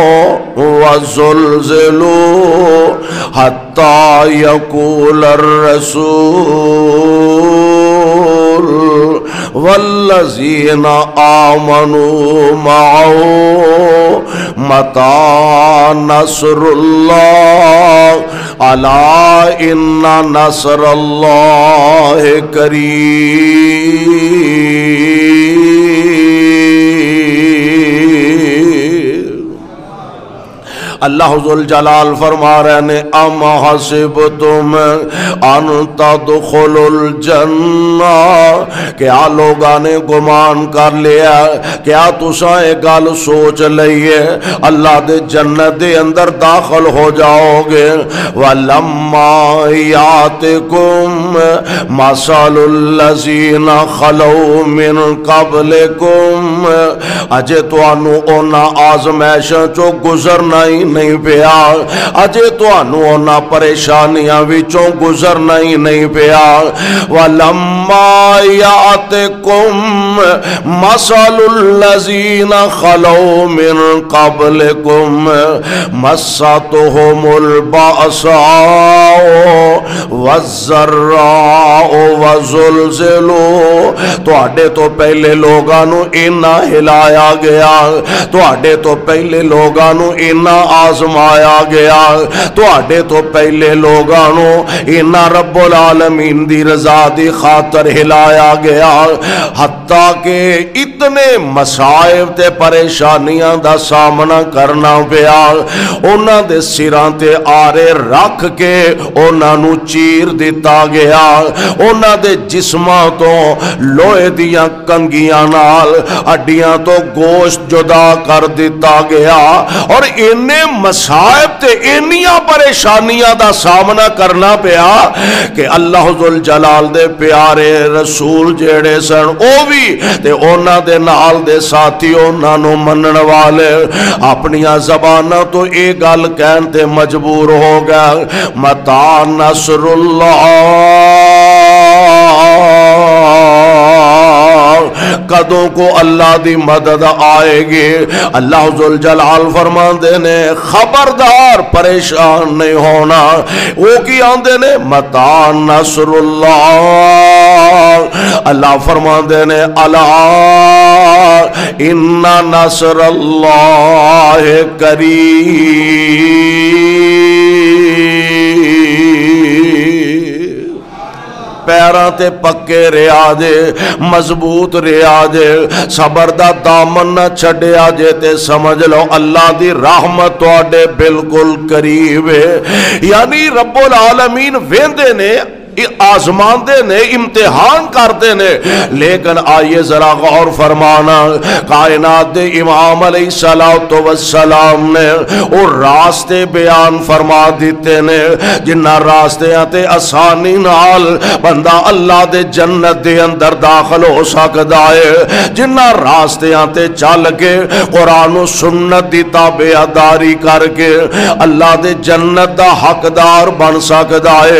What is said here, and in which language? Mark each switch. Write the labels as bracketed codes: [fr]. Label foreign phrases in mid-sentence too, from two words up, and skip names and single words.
[ar] وَزُلْزِلُوا حَتَّى يَقُولَ الرَّسُولُ وَالَّذِينَ آمَنُوا معه متى نصر الله ألا إن نصر الله قریب۔ [pa] اللہ ذوالجلال فرما رہے نے [ar] اما حسبتم ان تدخلوا الجنہ، [pa] کیا لوگاں نے گمان کر لیا، کیا تساں ایک گل سوچ لئیے اللہ دے جنت دے اندر داخل ہو جاؤ گے؟ [ar] وَلَمَّا يَأْتِكُمْ مَثَلُ الَّذِينَ خَلَوْا مِنْ قَبْلِكُمْ، [pa] اجے تانوں انہاں آزمائشاں چوں گزرنا ہی نہیں پیا، اجے تانوں انہاں پریشانیاں وچوں گزرنا ہی نہیں پیا۔ [ar] وَلَمَّا يَأْتِكُمْ مَثَلُ الَّذِينَ خَلَوْا مِن قَبْلِكُمْ مَسَّتْهُمُ الْبَأْسَاءُ وَالضَّرَّاءُ وَزُلْزِلُوا، [pa] تواڈے تو پہلے لوگاں نو اینا ہلایا گیا، تواڈے تو پہلے لوگاں نو اینا آزمایا گیا، تواڈے تو پہلے لوگاں نو اینا رب العالمین دی رضا دی خاطر ہلایا گیا، حتیٰ کہ اتنے مصائب تے پریشانیاں دا سامنا کرنا پیا، انہاں دے سراں تے آرے رکھ کے انہاں نو چیر دیتا گیا، انہاں دے جسماں تو لوہے دیاں کنگیاں نال ہڈیاں تو گوشت جدا کر دیتا گیا، اور انہیں مصائب تے انیاں پریشانیاں دا سامنا کرنا پیا کہ اللہ ذوالجلال دے پیارے رسول جیڑے سن او بھی تے اونا دے نال دے ساتھی اونا نو منن والے اپنیاں زباناں تو ایک گل کہن تے مجبور ہو گیا، [ar] متا نصر اللہ، [pa] کدوں کو اللہ دی مدد آئے گی۔ اللہ ذوالجلال فرماندے نے خبردار پریشان نہیں ہونا، وہ کی آندے نے [ar] متا نصر اللہ، [pa] اللہ فرماندے نے الا [ar] ان نصر اللہ قریب، [pa] پیراں تے پکے رہا جے، مضبوط رہا جے، صبر دا دامن نہ چھڈیا جے تے سمجھ لو اللہ دی رحمت تواڈے بالکل قریب ہے۔ یعنی رب العالمین ویندے نے، آزمان دے نے، امتحان کرتے نے، لیکن آئیے ذرا غور فرمانا، کائنات دے امام علیہ السلام نے اور راستے بیان فرما دیتے نے، جنہ راستے آتے آسانی نال بندہ اللہ دے جنت دے اندر داخل ہو سکتا ہے، جنہ راستے آتے چل کے قرآن و سنت دی تابعداری کر کے اللہ دے جنت دا حقدار بن سکتا ہے۔